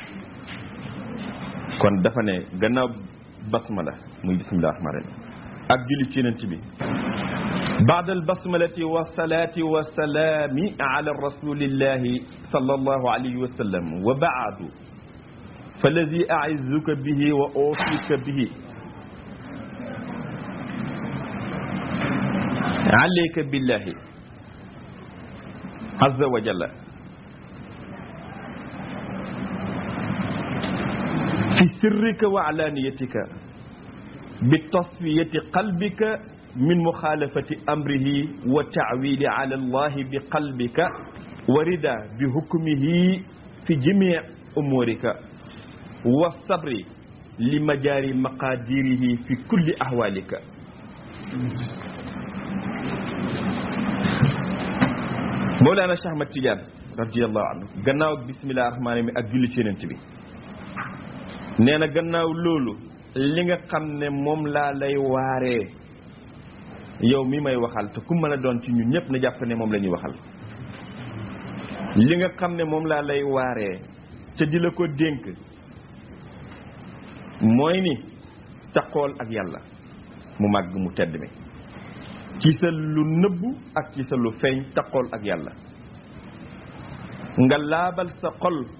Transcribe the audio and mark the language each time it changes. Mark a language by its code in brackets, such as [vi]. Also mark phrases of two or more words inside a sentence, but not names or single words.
[wo] kon dafa ne gannaaw basmala muy [ar] بسم الله الرحمن الرحيم [wo] ak julli ci yonent bi [ar] بعد البسملة والصلاة والسلام على رسول الله صلى الله عليه وسلم وبعد فالذي أعظك به وأوصيك به عليك بالله عز وجل في سرك وعلانيتك بتصفية قلبك من مخالفة أمره وتعويل على الله بقلبك ورضا بحكمه في جميع أمورك والصبر لمجاري مقاديره في كل أحوالك مولانا شيخ أحمد تيجان رضي الله عنه [wo] غناو [ar] بسم الله الرحمن الرحيم [wo] ak julli ci Yonent bi neena gannaaw loolu li nga xam ne moom laa lay waaree yow mi may waxal te ku mën a doon ci ñun ñëpp na jàpp ne moom la ñuy waxal li nga xam ne moom laa lay waaree te di la ko dénk mooy ni taqool ak yàlla mu màgg mu tedd mi ci sa lu nëbbu ak ci sa lu feeñ taqool ak yàlla nga laabal sa xol